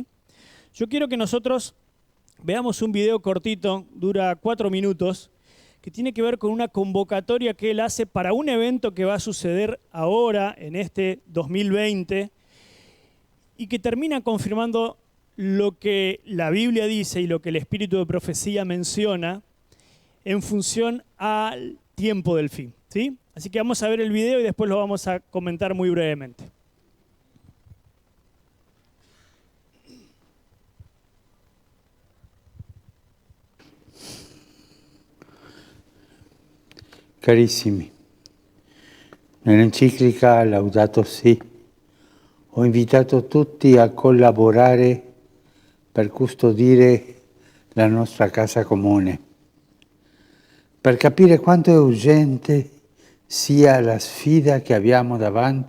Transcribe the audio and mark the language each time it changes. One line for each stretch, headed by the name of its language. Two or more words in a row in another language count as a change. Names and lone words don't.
Spanish: Yo quiero que nosotros veamos un video cortito, dura 4 minutos, que tiene que ver con una convocatoria que él hace para un evento que va a suceder ahora, en este 2020, y que termina confirmando lo que la Biblia dice y lo que el Espíritu de Profecía menciona en función al tiempo del fin, ¿sí? Así que vamos a ver el video y después lo vamos a comentar muy brevemente.
Italian: Carissimi, nell'enciclica Laudato Si ho invitato tutti a collaborare per custodire la nostra casa comune, per capire quanto è urgente sia la sfida che abbiamo davanti.